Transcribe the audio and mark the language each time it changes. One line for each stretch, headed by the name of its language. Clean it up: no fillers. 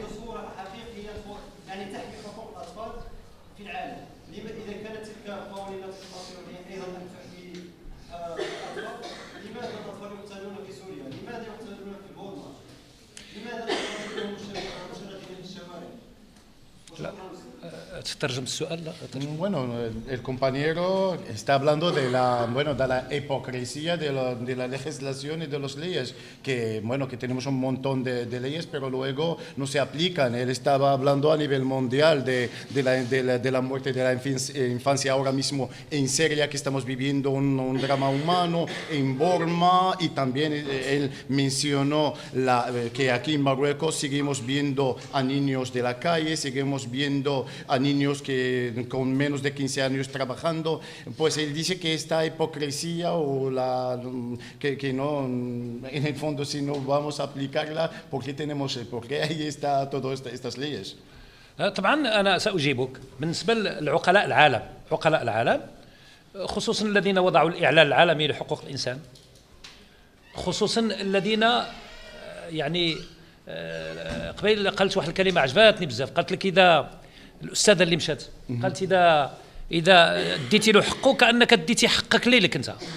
Arabic: بصورة حقيقية يعني تحمي حقوق الأطفال في العالم. إذا كانت تلك القوانين تؤثر أيضا أن تحمي الأطفال، لماذا الأطفال يقتلون في سوريا؟ لماذا يقتلون في بورما؟ لماذا الأطفال مشردين في الشوارع؟ لا تترجم السؤال. لا تترجم.
Spanish: Bueno, el compañero está hablando de la hipocresía de la legislación y de las leyes, que bueno, que tenemos un montón de leyes, pero luego no se aplican. Él estaba hablando a nivel mundial de la muerte de la infancia ahora mismo en Siria, que estamos viviendo un drama humano, en Burma, y también él mencionó que aquí en Marruecos seguimos viendo a niños de la calle, seguimos viendo a niños que con menos de 15 años trabajando. Pues él dice que esta hipocresía o que no, en el fondo, si no vamos a aplicarla, ¿por qué ahí está todas estas leyes?
Arabic: طبعا أنا سأجيبك. بالنسبة لعقلاء العالم، عقلاء العالم خصوصا الذين وضعوا الإعلان العالمي لحقوق الإنسان، خصوصا الذين يعني قبيل قالت واحد الكلمة عجبتني بزاف، قالت لك إذا الأستاذة اللي مشات قالت إذا اديتي له حقه كأنك اديتي حقك ليك أنت.